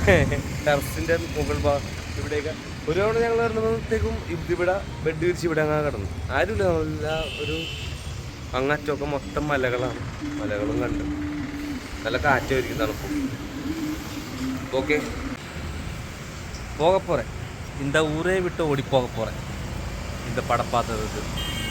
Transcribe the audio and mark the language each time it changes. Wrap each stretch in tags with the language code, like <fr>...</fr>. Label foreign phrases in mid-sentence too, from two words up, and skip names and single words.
<ml>ടെറസിൻ്റെ മുകൾ ഇവിടെയൊക്കെ ഒരു തവണ ഞങ്ങൾ കിടന്നപ്പോഴത്തേക്കും ഇവിടെ ബെഡ് വിരിച്ച് ഇവിടെ അങ്ങനെ കിടന്നു. ആരുമില്ല. നല്ല ഒരു അങ്ങറ്റമൊക്കെ മൊത്തം മലകളാണ്. മലകളും കണ്ട് നല്ല കാറ്റായിരിക്കും, തണുപ്പും. ഓക്കെ,</ml> <ta>போக போகிறேன். இந்த ஊரே விட்டு ஓடி போக போகிறேன். இந்த படம் பார்த்ததுக்கு</ta>